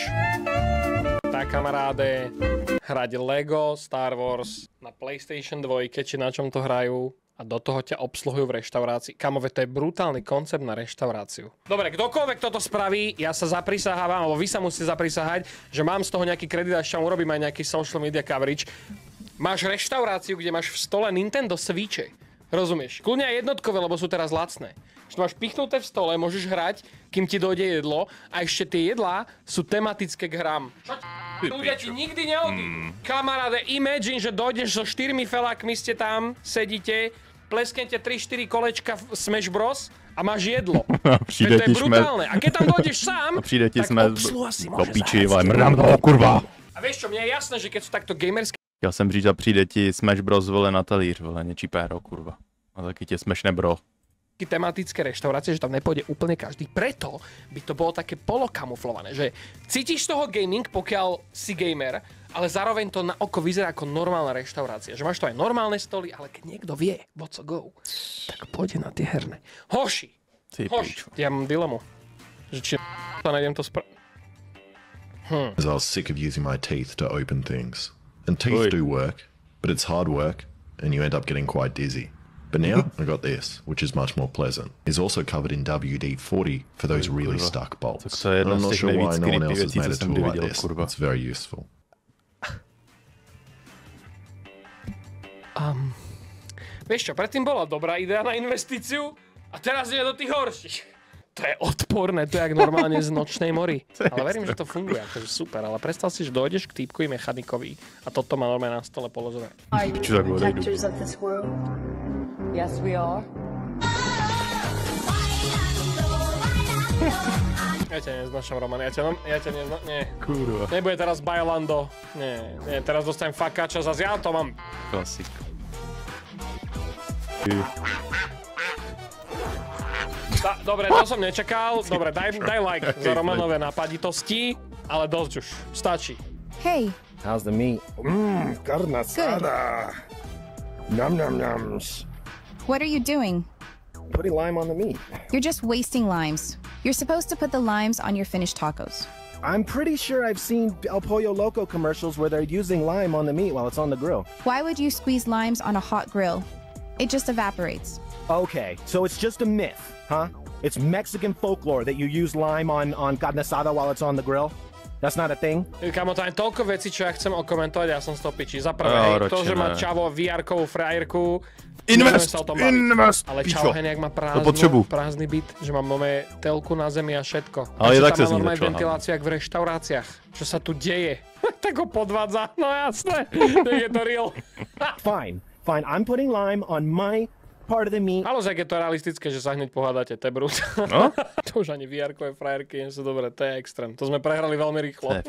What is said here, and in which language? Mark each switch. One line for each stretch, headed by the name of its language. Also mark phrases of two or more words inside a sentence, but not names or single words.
Slovak: Tak kamaráde, hrať Lego Star Wars na PlayStation 2, či na čom to hrajú a do toho ťa obsluhujú v reštaurácii. Kamove, to je brutálny koncept na reštauráciu. Dobre, kdokoľvek toto spraví, ja sa zaprisahávam, alebo vy sa musíte zaprisahať, že mám z toho nejaký kredit a ešte urobím aj nejaký
English: social media coverage.
Slovak: Máš reštauráciu, kde máš v stole Nintendo Switche. Rozumieš? Kľudne aj jednotkové, lebo sú teraz lacné. Že to máš pichnuté v stole, môžeš hrať, kým ti dojde jedlo a ešte tie jedlá sú tematické k hrám. Čo ľudia ti nikdy neodídu. Kamaráde, imagine, že dojdeš so 4 felákmi, ste tam, sedíte, plesknete 3-4 kolečka v Smash Bros. A máš jedlo. To je brutálne. A keď tam dojdeš sám, tak obsluha si môže Mrdám kurva. A vieš čo, mne je jasné, že keď sú takto gamerské
Czech: Chtěl jsem říct a přijde ti Smash Bros. Vole na talíř, vole, něčí péro, kurva. A taky tě smešné bro.
Slovak: Tematické reštaurácie, že tam nepôjde úplne každý. Preto by to bolo také polokamuflované, že cítiš z toho gaming, pokiaľ si gamer, ale zároveň to na oko vyzerá ako normálna reštaurácia. Že máš to aj normálne stoly, ale keď niekto vie,
English: what's a go,
Slovak: tak pôjde na tie herné. Hoši! Ja mám dilemu. Že či to nájdem to
English: I was sick of using my teeth to open things. And teeth do work, but it's hard work, and you end up getting quite dizzy. But now, I got this, which is much more pleasant. It's also covered in WD-40 for those really stuck bolts. And I'm not sure why no one else has made a tool like this. It's very useful.
Slovak: Vieš čo, predtým bola dobrá idea na investíciu a teraz je do tých horších. To je odporné, to je jak normálne z nočnej mory. Ale verím, že to funguje, akože super. Ale predstav si, že dojdeš k týpkovi mechanikovi a toto má normálne na stole položené.
English: Yes, we are.
Slovak: Ja ťa neznášam, Roman, ja ťa neznášam, nie. Kurva. Nebude teraz Bailando. Nie, teraz dostanem fakáča, zase ja to mám. Klasik. Dobre, to som nečakal. Dobre, daj like za Romanové napaditosti, ale dosť už, stačí.
English: Hey. How's the meat?
Spanish: Carne asada.
English: Nom nom noms. What are you doing? Putting lime on the meat. You're just wasting limes. You're supposed to put the limes on your finished tacos. I'm pretty sure I've seen El Pollo Loco commercials where they're using lime on the meat while it's on the grill. Why would you squeeze limes on a hot grill? It just evaporates. Okay, so it's just a myth, huh? It's Mexican folklore that you use lime on
Spanish: carne asada
English: while it's on the grill? That's not a thing?
Slovak: Kámo, to je toľko vecí, čo ja chcem okomentovať, ja som z toho piči. Za prvé, to, že má Čavo VR-kovú frajerku. Invest! Ale Čavo Heniak má prázdny byt, že mám nové telku na zemi a všetko. Ale je tak sa tam má normálne ventiláciu, jak v reštauráciách. Čo sa tu deje? Tak ho podvádza, no jasné, je to real.
English: Fine, I'm putting lime on my part of the meat.
Slovak: Ale jak je to realistické, že sa hneď pohádate, to je brut. No? To už ani VR-kové frajerky nie sú dobré, to je extrém. To sme prehrali veľmi rýchlo.